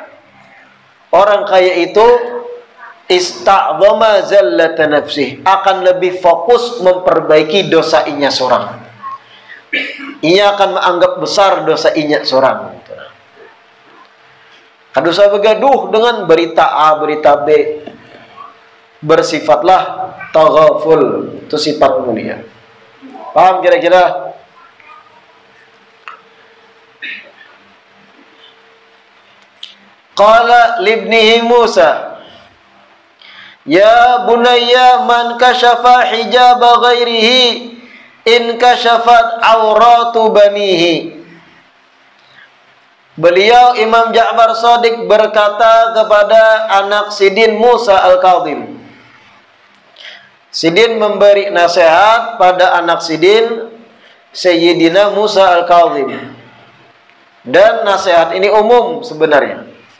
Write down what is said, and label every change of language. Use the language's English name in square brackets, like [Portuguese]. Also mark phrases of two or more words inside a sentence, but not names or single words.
[Banjar] Orang kaya itu [Arabic] استعظم زلة نفسه, [Banjar] akan lebih fokus memperbaiki dosa inya seorang. Inya akan menganggap besar dosa inya seorang. Kada usah bergaduh dengan berita A, berita B. Bersifatlah taghaful, itu sifat mulia. Paham kira-kira? [Arabic] قال لابنه موسى، يا بني من كشف حجاب غيره إن كشفت عورات بنيه. [Indonesian] Beliau Imam Ja'far Shadiq berkata kepada anak Sidin Musa Al-Kadhim. Sidin memberi nasihat pada anak Sidin Sayyidina Musa Al-Kadhim. Dan nasihat ini umum sebenarnya.